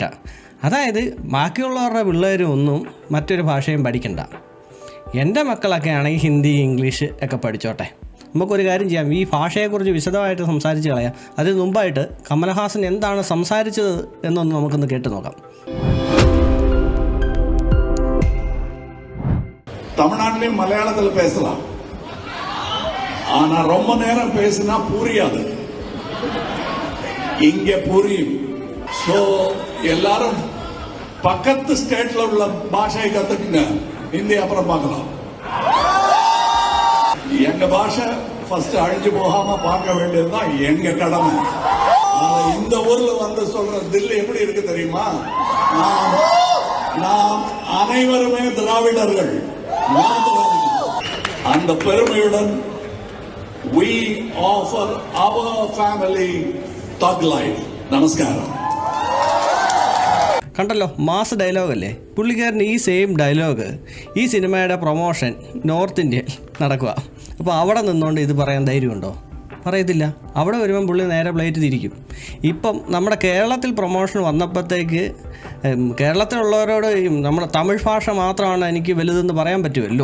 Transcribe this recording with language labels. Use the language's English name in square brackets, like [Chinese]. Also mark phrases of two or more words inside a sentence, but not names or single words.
[Malayalam] അതായത് ബാക്കിയുള്ളവരുടെ പിള്ളേരും ഒന്നും മറ്റൊരു ഭാഷയും പഠിക്കണ്ട, എൻ്റെ മക്കളൊക്കെ ആണെങ്കിൽ ഹിന്ദി ഇംഗ്ലീഷ് ഒക്കെ പഠിച്ചോട്ടെ. നമുക്കൊരു കാര്യം ചെയ്യാം, ഈ ഭാഷയെക്കുറിച്ച് വിശദമായിട്ട് സംസാരിച്ച് കളയാം. അതിന് മുമ്പായിട്ട് കമലഹാസൻ എന്താണ് സംസാരിച്ചത് എന്നൊന്ന് നമുക്കൊന്ന് കേട്ട് നോക്കാം. [Tamil] தமிழ்நாட்டிலையும் மலையாளத்தில் பேசலாம், ஆனா ரொம்ப நேரம் பேசினா புரியாது. இங்க புரியும். சோ எல்லாரும் பக்கத்து ஸ்டேட்ல உள்ள பாஷையை கத்துக்குங்க, ஹிந்தி அப்புறம் பார்க்கலாம். எங்க பாஷை ஃபர்ஸ்ட் அழிஞ்சு போகாம பார்க்க வேண்டியதுதான் எங்க கடமை. இந்த ஊர்ல வந்து சொல்ற தில்லி எப்படி இருக்கு தெரியுமா? நாம் அனைவருமே திராவிடர்கள். அந்த பெருமையுடன் [English] we offer our family thug life. [Malayalam] നമസ്കാരം. കണ്ടല്ലോ, മാസ് ഡയലോഗല്ലേ പുള്ളിക്കാരൻ്റെ. ഈ [English] same dialogue [Malayalam] ഈ സിനിമയുടെ പ്രൊമോഷൻ നോർത്ത് ഇന്ത്യയിൽ നടക്കുക. അപ്പോൾ അവിടെ നിന്നുകൊണ്ട് ഇത് പറയാൻ ധൈര്യമുണ്ടോ? പറയത്തില്ല. അവിടെ വരുമ്പം പുള്ളി നേരെ പ്ലേറ്റ് തിരിക്കും. ഇപ്പം നമ്മുടെ കേരളത്തിൽ പ്രൊമോഷൻ വന്നപ്പോഴത്തേക്ക് കേരളത്തിലുള്ളവരോട് നമ്മുടെ തമിഴ് ഭാഷ മാത്രമാണ് എനിക്ക് വലുതെന്ന് പറയാൻ പറ്റുമല്ലോ.